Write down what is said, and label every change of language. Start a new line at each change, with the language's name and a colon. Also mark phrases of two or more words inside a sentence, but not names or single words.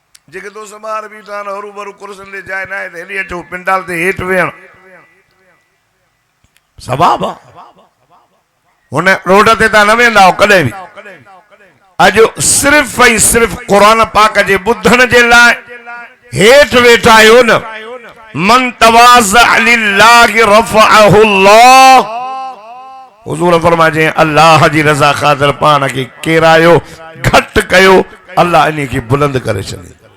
Sindhi: जेके दोस्त बाहर भी था हरू भरू कुर्सन ले जाए ना हेली अचो पिंडाल ते हेठ वेहण सवाब हुन रोड ते ता न वेंदा कदे भी अज सिर्फ ऐं सिर्फ कुरान पाक जे बुधण जे लाइ हेठ वेठा आहियो न
Arabic: من تواضع لله رفعه الله
Sindhi: हुज़ूर फरमाए अल्लाह जी रज़ा ख़ातिर पाण खे केरायो घटि कयो अल्लाह इन खे बुलंद करे छॾे